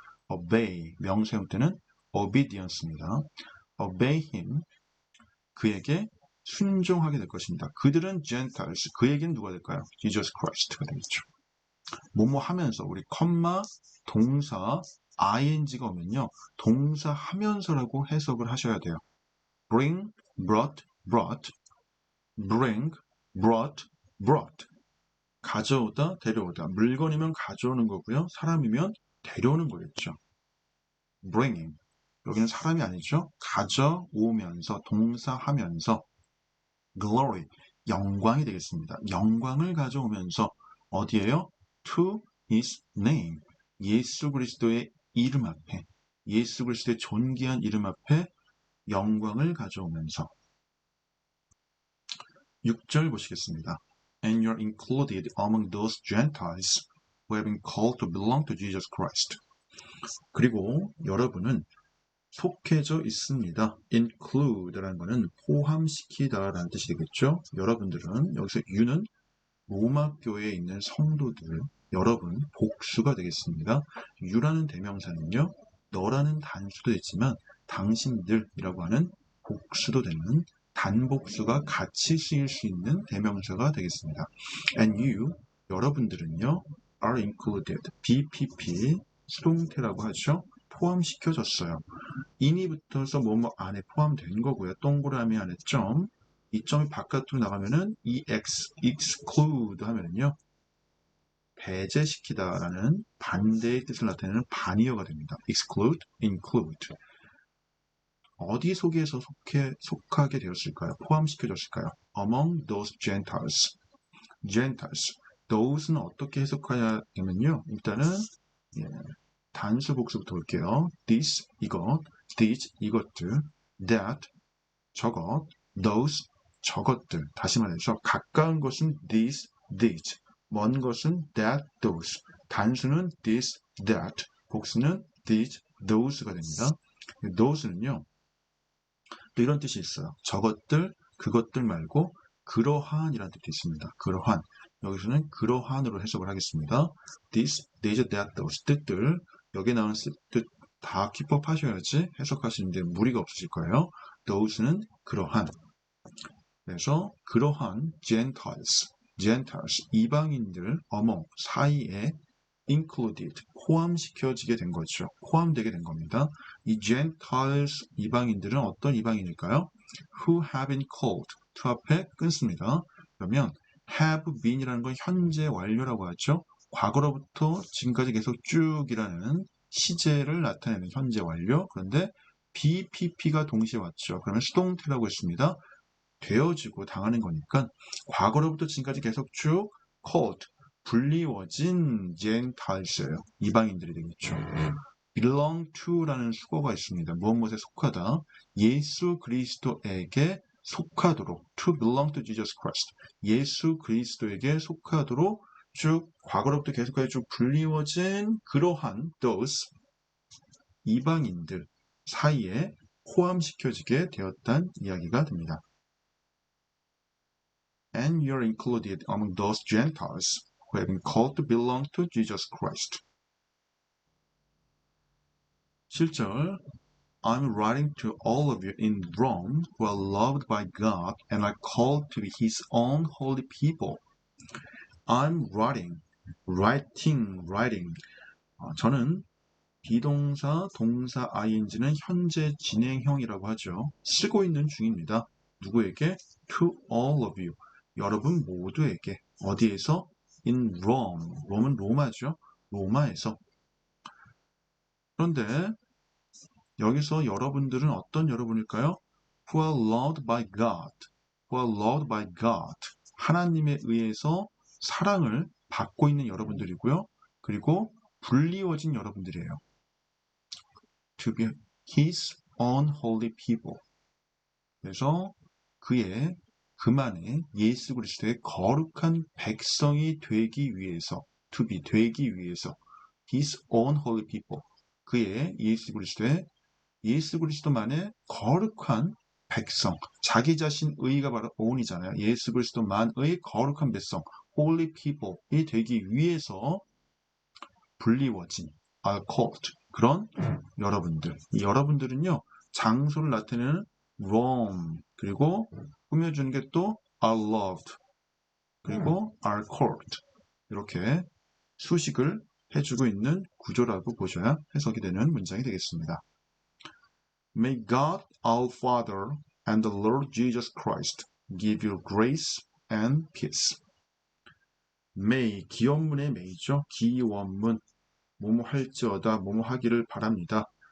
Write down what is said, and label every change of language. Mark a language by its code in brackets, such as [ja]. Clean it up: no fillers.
[ko] obey, 명사 형태는 obedience입니다. [en] obey him, [ko] 그에게 순종하게 될 것입니다. 그들은 Gentiles, 그에게는 누가 될까요? Jesus Christ가 되겠죠. 뭐뭐 하면서 우리 컴마 동사 ing가 오면요. 동사 하면서라고 해석을 하셔야 돼요. [en] bring, brought, bring, brought. [ko] 가져오다, 데려오다. 물건이면 가져오는 거고요. 사람이면 데려오는 거겠죠. bringing. 여기는 사람이 아니죠. 가져오면서, 동사하면서. glory, 영광이 되겠습니다. 영광을 가져오면서 어디에요? [en] to his name, [ko] 예수 그리스도의 이름 앞에, 예수 그리스도의 존귀한 이름 앞에 영광을 가져오면서. 6절 보시겠습니다. [en] And you're included among those Gentiles who have been called to belong to Jesus Christ. [ko] 그리고 여러분은 속해져 있습니다. include라는 것은 포함시키다라는 뜻이 되겠죠. 여러분들은, 여기서 you는 로마교회에 있는 성도들, 여러분, 복수가 되겠습니다. you라는 대명사는요, 너라는 단수도 있지만 당신들이라고 하는 복수도 되는 단복수가 같이 쓰일 수 있는 대명사가 되겠습니다. [en] And you, [ko] 여러분들은요, [en] are included, [ko] BPP, 수동태라고 하죠. 포함시켜졌어요. in이 붙어서 뭐뭐 안에 포함된 거고요. 동그라미 안에 점, 이 점이 바깥으로 나가면은 ex, exclude 하면은요, 배제시키다라는 반대의 뜻을 나타내는 반의어가 됩니다. [en] exclude, include. [ko] 어디 속에서 속하게 되었을까요? 포함시켜졌을까요? [en] among those Gentiles. [ko] Gentiles. those는 어떻게 해석해야 되면요. 일단은 단수 복수부터 볼게요. this, 이것, these, 이것들, that, 저것, those, 저것들. 다시 말해서 가까운 것은 these, these. 먼 것은 that, those. [en] 단수는 this, that. [ko] 복수는 these, those가 됩니다. those는요. 또 이런 뜻이 있어요. 저것들, 그것들 말고 그러한이라는 뜻이 있습니다. 그러한. 여기서는 그러한으로 해석을 하겠습니다. [en] this, these, that, those 뜻들. [ko] 여기에 나오는 뜻 다 킵업하셔야지 해석하시는데 무리가 없으실 거예요. those는 그러한. 그래서 그러한 Gentiles, 이방인들 among 사이에 included, 포함시켜지게 된 거죠. 포함되게 된 겁니다. 이 Gentiles 이방인들은 어떤 이방인일까요? [en] Who have been called, to [ko] 앞에 끊습니다. 그러면 have been이라는 건 현재 완료라고 하죠. 과거로부터 지금까지 계속 쭉이라는 시제를 나타내는 현재 완료. 그런데 BPP가 동시에 왔죠. 그러면 수동태라고 했습니다. 되어지고 당하는 거니까 과거로부터 지금까지 계속 쭉 called, 불리워진 Gentiles예요. 이방인들이 되겠죠. belong to라는 수거가 있습니다. 무엇에 속하다. 예수 그리스도에게 속하도록 [en] to belong to Jesus Christ. [ko] 예수 그리스도에게 속하도록 쭉 과거로부터 계속까지 쭉 불리워진 그러한 those 이방인들 사이에 포함시켜지게 되었다는 이야기가 됩니다. [en] And you're included among those Gentiles who have been called to belong to Jesus Christ. 7절 I'm writing to all of you in Rome who are loved by God and are called to be His own holy people. I'm writing. [ko] 저는 비동사, 동사, ing는 현재 진행형이라고 하죠. 쓰고 있는 중입니다. 누구에게? [en] To all of you. [ko] 여러분 모두에게. 어디에서? [en] In Rome. [ko] 롬은 로마죠. 로마에서. 그런데 여기서 여러분들은 어떤 여러분일까요? [en] Who are loved by God. Who are loved by God. [ko] 하나님에 의해서 사랑을 받고 있는 여러분들이고요. 그리고 불리워진 여러분들이에요. [en] To be His own holy people. [ko] 그래서 그만의 예수 그리스도의 거룩한 백성이 되기 위해서, [en] to be [ko] 되기 위해서, [en] His own holy people. [ko] 그의 예수 그리스도만의 거룩한 백성, 자기 자신 의가 바로 own이잖아요. 예수 그리스도만의 거룩한 백성, [en] holy people [ko] 이 되기 위해서 불리워진, [en] are called. [ko] 그런 여러분들. 이 여러분들은요, 장소를 나타내는 Rome, 그리고 꾸며주는 게 또 [en] are loved, [ko] 그리고 [en] are called. [ko] 이렇게 수식을 해주고 있는 구조라고 보셔야 해석이 되는 문장이 되겠습니다. [en] May God our Father and the Lord Jesus Christ give you grace and peace. [ko] May, 기원문의 may죠. 기원문. 뭐뭐 할지어다, 뭐뭐 하기를 바랍니다.